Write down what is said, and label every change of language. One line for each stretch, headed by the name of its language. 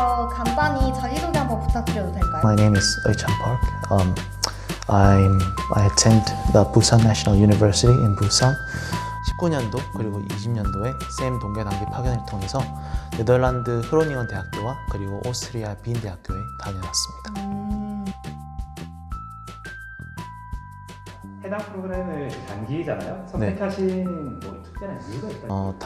Korean: 간단히 자기소개 한번 부탁드려도 될까요?
English: My name is Eui-chan Park. I attend the Busan National University in Busan.
Korean: 19년도 그리고 20년도에 쌤 동계 단기 파견을 통해서 네덜란드 흐로닝원 대학교와 그리고 오스트리아 빈 대학교에 다녀왔습니다. 해당 프로그램을 단기잖아요. 선택하신 뭐 특별한 이유가 있다면?